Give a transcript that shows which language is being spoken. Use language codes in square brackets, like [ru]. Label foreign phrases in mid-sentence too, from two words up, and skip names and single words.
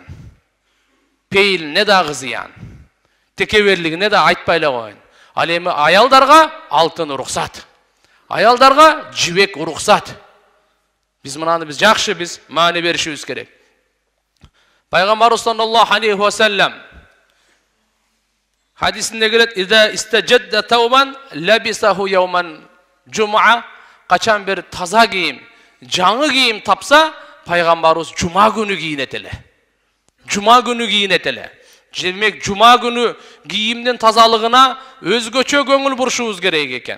[ky] Пейилине да зыян. Текеберлигине да айтпай эле коюн. Ал эми аялдарга алтын уруксат. Аялдарга жибек уруксат. Биз жакшы маани беришибиз керек. [ar] Пайгамбарыбыз صلى الله عليه وسلم [ky] хадисинде келет: [ar] "إذا استجد ثوبا لبسه يوم جمعة." [ky] Качан бир таза кийим, жаңы кийим тапса, пайгамбарыбыз жума күнү кийинет эле. Жума күнү кийинет эле. Демек, жума күнү кийимдин тазалыгына өзгөчө көңүл бурушубуз керек экен.